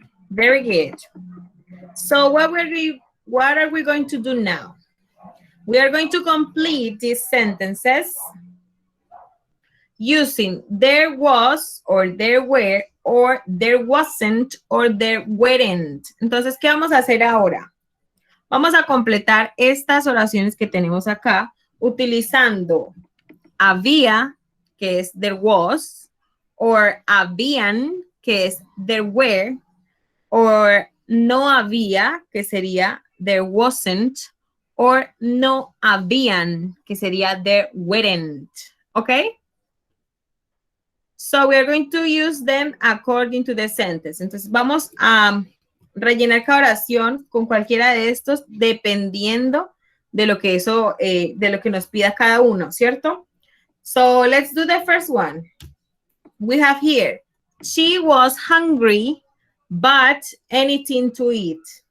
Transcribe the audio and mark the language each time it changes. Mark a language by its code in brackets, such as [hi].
[en] Very good. So what are we going to do now? We are going to complete these sentences using there was or there were or there wasn't or there weren't. [es] Entonces, ¿qué vamos a hacer ahora? Vamos a completar estas oraciones que tenemos acá utilizando había, que es there was, or habían, que es there were, or no había, que sería there wasn't, or no habían, que sería there weren't. [en] Okay? So we are going to use them according to the sentence. [es] Entonces vamos a rellenar cada oración con cualquiera de estos dependiendo de lo que de lo que nos pida cada uno, ¿cierto? [en] So let's do the first one. We have here, she was hungry, but anything to eat.